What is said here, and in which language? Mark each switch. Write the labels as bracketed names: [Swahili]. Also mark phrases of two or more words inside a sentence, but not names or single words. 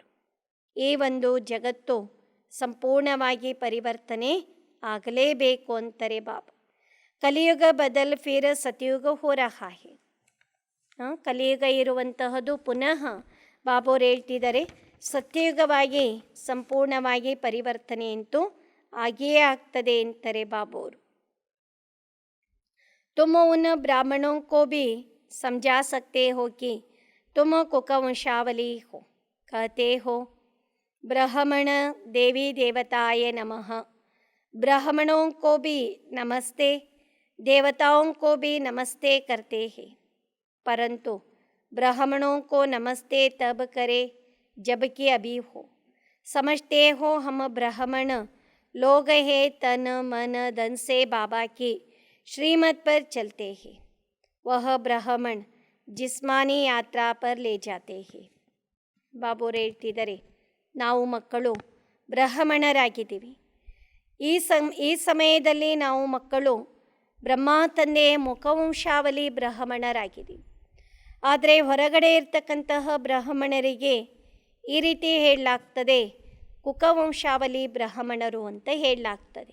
[Kannada] ಈ ಒಂದು ಜಗತ್ತು ಸಂಪೂರ್ಣವಾಗಿ ಪರಿವರ್ತನೆ ಆಗಲೇಬೇಕು ಅಂತಾರೆ ಬಾಬಾ. [Hindi] कलियुग बदल फिर सतयुग हो रहा है. [Kannada] ಕಲಿಯುಗ ಇರುವಂತಹದ್ದು ಪುನಃ ಬಾಬೋರು ಹೇಳ್ತಿದ್ದಾರೆ ಸತ್ಯಯುಗವಾಗಿ ಸಂಪೂರ್ಣವಾಗಿ ಪರಿವರ್ತನೆ ಅಂತೂ ಆಗಿಯೇ ಆಗ್ತದೆ ಅಂತಾರೆ ಬಾಬೋರು. [Hindi] तुम उन ब्राह्मणों को भी समझा सकते हो कि तुम कुकवंशावली हो. कहते हो [Sanskrit] ब्राह्मण देवी देवताय नमः. [Hindi] ब्राह्मणों को भी नमस्ते, देवताओं को भी नमस्ते करते हैं, परंतु ब्राह्मणों को नमस्ते तब करे जबकि अभी हो. समझते हो हम ब्राह्मण लोग हैं, तन मन धन से बाबा की श्रीमत पर चलते हैं. वह ब्राह्मण जिस्मानी यात्रा पर ले जाते हैं. [Kannada] ಬಾಬೋರು ಹೇಳ್ತಿದ್ದಾರೆ ನಾವು ಮಕ್ಕಳು ಬ್ರಾಹ್ಮಣರಾಗಿದ್ದೀವಿ. ಈ ಸಮಯದಲ್ಲಿ ನಾವು ಮಕ್ಕಳು ಬ್ರಹ್ಮ ತಂದೆಯ ಮುಖವಂಶಾವಳಿ ಬ್ರಾಹ್ಮಣರಾಗಿದ್ದೀವಿ. ಆದರೆ ಹೊರಗಡೆ ಇರ್ತಕ್ಕಂತಹ ಬ್ರಾಹ್ಮಣರಿಗೆ ಈ ರೀತಿ ಹೇಳಲಾಗ್ತದೆ ಕುಕವಂಶಾವಳಿ ಬ್ರಾಹ್ಮಣರು ಅಂತ ಹೇಳಲಾಗ್ತದೆ.